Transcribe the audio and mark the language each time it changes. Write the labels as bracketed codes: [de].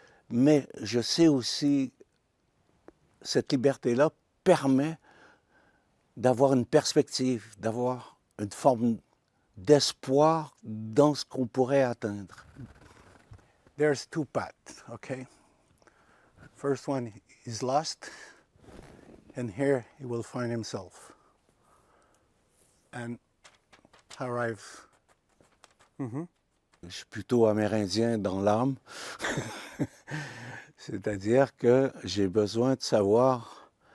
[fr] Mais je sais aussi, cette liberté-là permet d'avoir une perspective, d'avoir une forme d'espoir dans ce qu'on pourrait atteindre. [en] There's two paths, okay? First one is lost, and here he will find himself and arrive. [fr] Je suis plutôt amérindien dans l'âme, c'est-à-dire que j'ai besoin de savoir